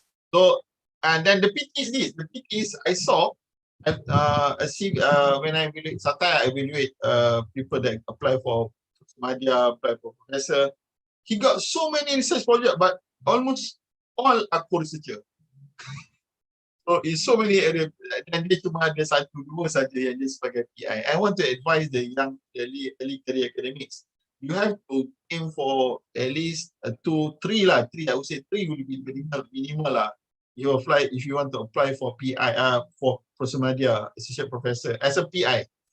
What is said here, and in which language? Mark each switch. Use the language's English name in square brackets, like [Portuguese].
[English] So and then the pity is this, the pity is I saw when I evaluate, sometimes I evaluate people that apply for media, apply for professor. He got so many research project, but almost all are co-researcher. [Malay] So [English] in so many area, [Malay] dan dia cuma ada satu dua saja yang dia sebagai PI. [English] I want to advise the young early career academics. You have to aim for at least 2, 3 lah. 3, I would say 3 will be minimal lah. You apply if you want to apply for PI for Prosomedia associate professor as a PI.